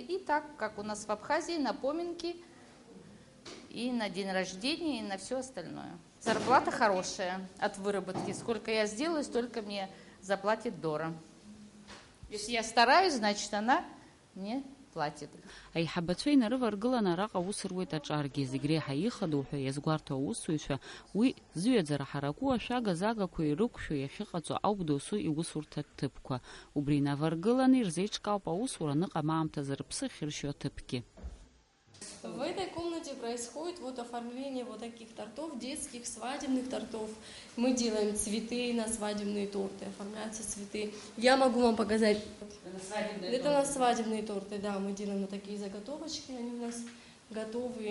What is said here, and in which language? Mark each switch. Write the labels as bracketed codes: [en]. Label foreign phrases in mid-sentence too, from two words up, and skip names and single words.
[ru] И так, как у нас в Абхазии, на поминки, и на день рождения, и на все остальное. Зарплата хорошая от выработки. Сколько я сделаю, столько мне заплатит Дора. Если я стараюсь, значит она мне платит. [ab] Аиҳабацәа инарываргыланы араҟа аус руеит аҿаргьы, зегь реиҳа ихадоу ҳәа иазгәарҭо аусзуҩцәа уи зыҩаӡара ҳараку ашәага-загақәа ирықәшәо иахьыҟаҵо ауп досу иусурҭа ҭыԥқәа. Убри инаваргыланы ирзеиҿкаауп аусура аныҟам аамҭазы рыԥсы ахьыршьо аҭыԥгьы. [ru] В этой комнате происходит вот оформление вот таких тортов, детских, свадебных тортов. Мы делаем цветы на свадебные торты, оформляются цветы. Я могу вам показать. Это у нас свадебные торты, да, мы делаем вот такие заготовочки, они у нас готовые.